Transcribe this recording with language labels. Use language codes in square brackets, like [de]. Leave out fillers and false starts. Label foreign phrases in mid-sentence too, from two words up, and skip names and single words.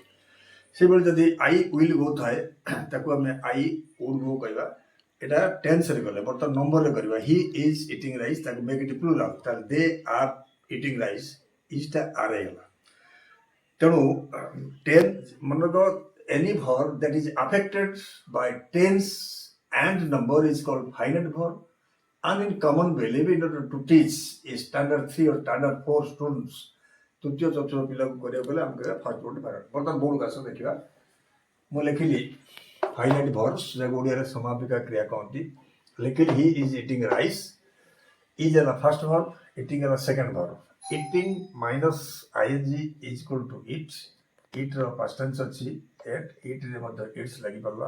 [or] ସେଭଳି ଯଦି [en] I will go [or] ଥାଏ ତାକୁ ଆମେ [en] I would go [or] କହିବା। এটা টেন্সରେ ଗଲେ, ବର୍ତ୍ତମାନ ନମ୍ବରରେ କରିବା। [en] he is eating rice, [or] ତାକୁ [en] make it plural, [or] ତାହେଲେ [en] they are eating rice, [or] ଇଜ୍ଟା ଆର୍ ହେଇଗଲା। ତେଣୁ ମନେରଖ, [en] any verb that is affected by tense and number is called finite verb. And in common belief, in order to teach a standard 3 or standard 4 students, [or] ତୃତୀୟ ଚତୁର୍ଥ ପିଲାକୁ କରିବାକୁ ଗଲେ ଆମେ କହିବା [en] first verb finite. [or] ବର୍ତ୍ତମାନ ବୋର୍ଡକୁ ଆସ ଦେଖିବା। ମୁଁ ଲେଖିଲି [en] finite verbs, [or] ଯାହାକୁ ଓଡ଼ିଆରେ ସମାପିକା କ୍ରିୟା କହନ୍ତି। ଲେଖିଲି [en] he is eating rice, [or] ଇଜ୍ ହେଲା [en] first verb, [or] ଇଟିଂ ହେଲା [en] second verb. eating minus ING is equal to eat, eat's past tense ଅଛି ଏଟ୍, ଇଟ୍ରେ ମଧ୍ୟ ଇଟ୍ସ ଲାଗିପାରିଲା।